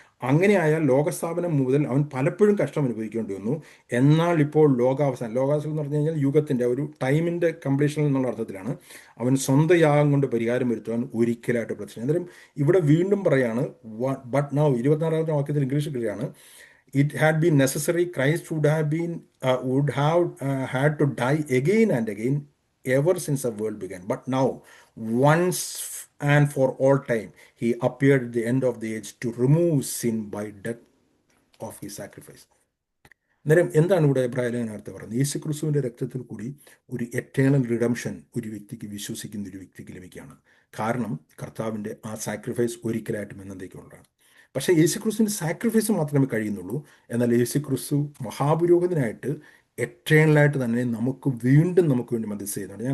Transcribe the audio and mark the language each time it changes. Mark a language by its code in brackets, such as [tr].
[ml] അങ്ങനെയായാൽ ലോകസ്ഥാപനം മുതൽ അവൻ പലപ്പോഴും കഷ്ടം അനുഭവിക്കേണ്ടി വന്നു. എന്നാൽ ഇപ്പോൾ ലോകാവസാനം എന്ന് പറഞ്ഞു കഴിഞ്ഞാൽ യുഗത്തിൻ്റെ ഒരു ടൈമിൻ്റെ കംപ്ലീഷൻ എന്നുള്ള അർത്ഥത്തിലാണ്. അവൻ സ്വന്തം യാഗം കൊണ്ട് പരിഹാരം വരുത്തുവാൻ ഒരിക്കലായിട്ട് പ്രത്യക്ഷം. അന്നേരം ഇവിടെ വീണ്ടും പറയാണ് [en] but now [ml] 24-ാമത്തെ വാക്യത്തിൽ ഇംഗ്ലീഷിൽ പറയാണ് [en] it had been necessary, Christ would have had to die again and again ever since the world began. But now, once and for all time, he appeared at the end of the age to remove sin by death of his sacrifice. [ml] അന്നേരം എന്താണ് ഇവിടെ എബ്രായ ലേഖനത്തിൽ പറയുന്നത്? യേശു ക്രിസ്തുവിൻ്റെ രക്തത്തിൽ കൂടി ഒരു എറ്റേണൽ റിഡംഷൻ ഒരു വ്യക്തിക്ക്, വിശ്വസിക്കുന്ന ഒരു വ്യക്തിക്ക് ലഭിക്കുകയാണ്. കാരണം കർത്താവിൻ്റെ ആ സാക്രിഫൈസ് ഒരിക്കലായിട്ടും എന്നേക്കുള്ളതാണ്. പക്ഷേ യേശു ക്രിസ്തുവിൻ്റെ സാക്രിഫൈസ് മാത്രമേ കഴിയുന്നുള്ളൂ. എന്നാൽ യേശു ക്രിസ്തു മഹാപുരോഹിതനായിട്ട് എറ്റേണലായിട്ട് തന്നെ വീണ്ടും നമുക്ക് വേണ്ടി മധ്യസ്ഥ ചെയ്യുന്നുണ്ട്.